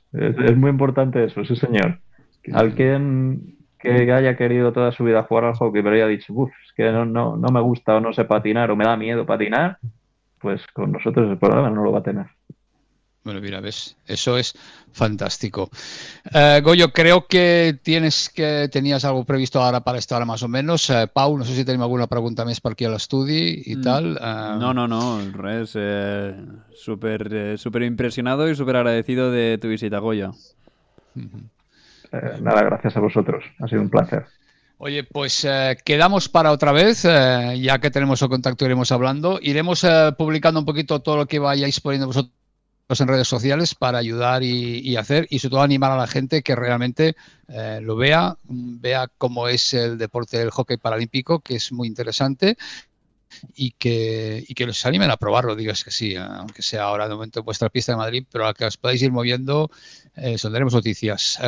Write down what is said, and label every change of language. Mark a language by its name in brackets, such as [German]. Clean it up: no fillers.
[Spanish] Es muy importante eso, sí señor. Alguien que haya querido toda su vida jugar al hockey pero haya dicho, es que no me gusta o no sé patinar o me da miedo patinar, pues con nosotros el problema no lo va a tener. Bueno, mira, ves, eso es fantástico. Goyo, creo que tenías algo previsto ahora para esta hora más o menos. [Catalan] Pau, no sé si tenim alguna pregunta més per aquí a l'estudi i tal. No, res. [Spanish] Súper impresionado y súper agradecido de tu visita, Goyo. Nada, gracias a vosotros. Ha sido un placer. Oye, pues quedamos para otra vez, ya que tenemos el contacto iremos hablando. Iremos publicando un poquito todo lo que vayáis poniendo vosotros en redes sociales para ayudar y hacer, y sobre todo animar a la gente que realmente lo vea cómo es el deporte del hockey paralímpico, que es muy interesante, y que los animen a probarlo, digas que sí, aunque sea ahora de momento en vuestra pista de Madrid, pero a que os podáis ir moviendo, tendremos noticias.